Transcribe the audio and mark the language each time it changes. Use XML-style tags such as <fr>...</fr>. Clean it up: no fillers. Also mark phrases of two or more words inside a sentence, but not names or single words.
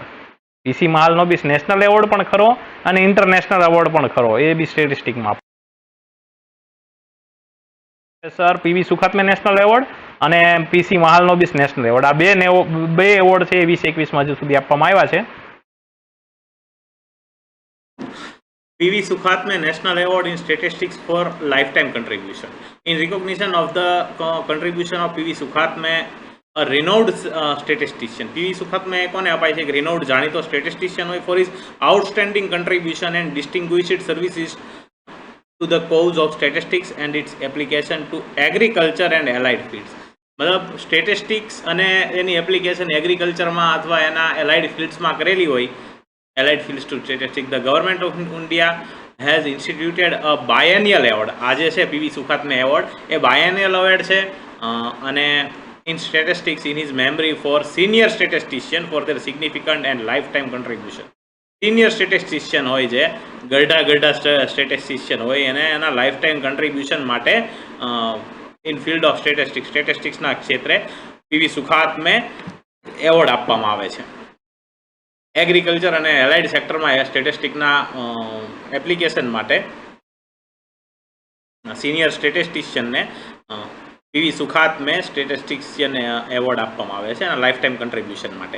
<gu>પીસી મહાલનોબિસ નેશનલ એવોર્ડ પણ ખરો અને</gu> <en>international award</en> <gu>પણ ખરો, એ બી સ્ટેટિસ્ટિક્સમાં. સર પીવી સુખાત્મે નેશનલ એવોર્ડ અને પીસી મહાલનોબિસ નેશનલ એવોર્ડ, આ બે એવોર્ડ છે એ 2021માં હજુ સુધી આપવામાં આવ્યા છે.</gu> <en>PV Sukhatme National Award in Statistics for Lifetime Contribution. In recognition of the contribution of PV Sukhatme, a renowned statistician.</en> <gu>PV Sukhatme કોને અપાય છે?</gu> <en>renowned જાણીતો statistician હોય for his outstanding contribution and distinguished services to the cause of statistics and its application to agriculture and allied fields.</en> <gu>મતલબ સ્ટેટિસ્ટિક્સ અને એની એપ્લિકેશન એગ્રીકલ્ચરમાં અથવા એના</gu> <en>allied fields</en> <gu>કરેલી હોય,</gu> <en>allied fields to statistics. The government of India has instituted a biennial award.</en> <gu>આજે છે પીવી સુખાત્મે એવોર્ડ, એ</gu> <en>biennial award</en> <gu>છે અને</gu> <en>in statistics in his memory for senior statistician for their significant and lifetime contribution. senior statistician</en> <gu>હોય છે, ગરડા સ્ટેટિસ્ટિશિયન હોય, અને એના</gu> <en>life time contribution</en> <gu>માટે</gu> <en>in field of statistics</en> <gu>ક્ષેત્રે પીવી સુખાત્મે એવોર્ડ આપવામાં આવે છે. એગ્રીકલ્ચર અને</gu> <en>allied sector</en> <gu>સ્ટેટિસ્ટિક્સના એપ્લિકેશન માટે</gu> <en>senior statistician</en> <gu>પીવી સુખાત્મે સ્ટેટિસ્ટિશિયન એવોર્ડ આપવામાં આવે છે અને</gu> <en>life time contribution</en> <gu>માટે.</gu>